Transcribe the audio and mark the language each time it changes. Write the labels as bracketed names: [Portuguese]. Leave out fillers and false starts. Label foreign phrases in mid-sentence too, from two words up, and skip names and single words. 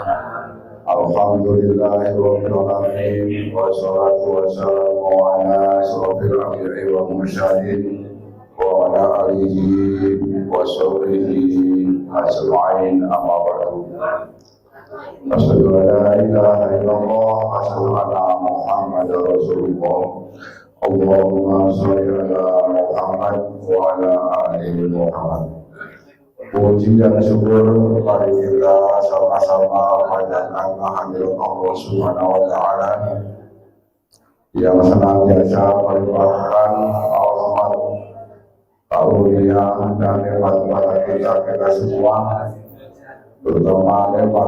[Arabic] الحمد لله رب العالمين والصلاة والسلام على أشرف الأنبياء والمرسلين وعلى آله وصحبه أجمعين، أما بعد. أشهد أن لا إله إلا الله وأشهد أن محمدا رسول الله. اللهم صل على محمد وعلى آل محمد. [Indonesian] Puji dan syukur mari kita sama-sama panjatkan kehadirat Allah [Arabic] سبحانه وتعالى [Indonesian] yang senantiasa melimpahkan rahmat, karunia dan nikmat kepada kita semua, terutama nikmat